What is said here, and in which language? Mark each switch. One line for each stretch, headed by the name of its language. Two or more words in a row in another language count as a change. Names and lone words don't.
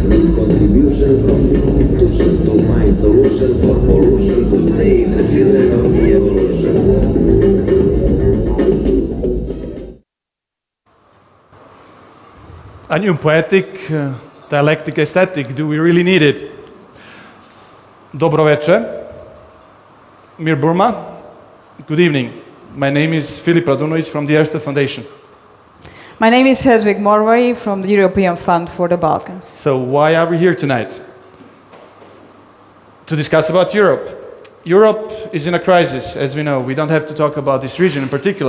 English: Need contribution from the institution to find solution for pollution, to save the children of the evolution. A new poetic, dialectic, aesthetic. Do we really need it?
Serbian: Dobro veče.
English: Mir Burma. Good evening. My name is Filip Radunovic from the Erste Foundation. My name is Hedvig Morvai from the European Fund for the Balkans. So why are we here tonight? To discuss about Europe. Europe is in a crisis, as we know. We don't have to talk about this region in particular.